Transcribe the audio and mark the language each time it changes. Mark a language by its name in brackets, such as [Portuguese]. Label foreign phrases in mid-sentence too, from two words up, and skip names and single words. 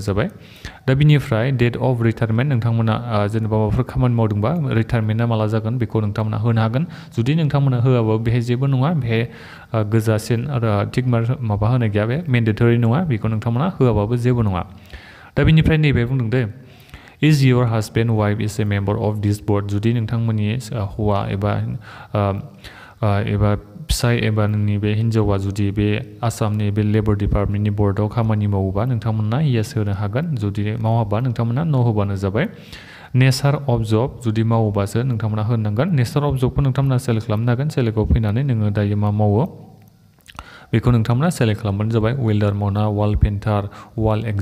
[Bodo] जाबाय दा बिनिफ्राय [English] date of retirement [Bodo] नोंथांमोना जेनेबा माबाफोर खामानि मावदोंबा रिटायारमेन्टआ माला जागोन बेखौ नोंथांमोना होनो हागोन जुदि नोंथांमोना होआबा बेहाय जेबो नङा बेहाय गोजासिन आरो थिग माबा होनाय गैया बे मेन्डेटरि नङा बेखौ नोंथांमोना होआबाबो जेबो नङा दा बिनिफ्राय नैबे बुंदों [English] the is your husband wife is a member of this board [Bodo] जुदि नोंथांमोननि हौवा एबा फिसाय एबा नोंनि बे हिन्जावा जुदि बे आसामनि बे लेबर डिपार्टमेन्टनि बर्डआव खामानि मावोबा नोंथांमोना येस होनो हागोन जुदि मावाबा नोंथांमोना न' होबानो जाबाय [English] nature of job [Bodo] जुदि मावोबासो नोंथांमोना होनांगोन [English] nature of job [Bodo] नोंथांमोना सेलेक्ट खालामनो हागोन सेलेक्टआव फैनानै नोङो दायो मा मावो बेखौ नोंथांमोना सेलेक्ट खालामबानो जाबाय वेल्डार मावना [English] wall painter [Bodo] वाल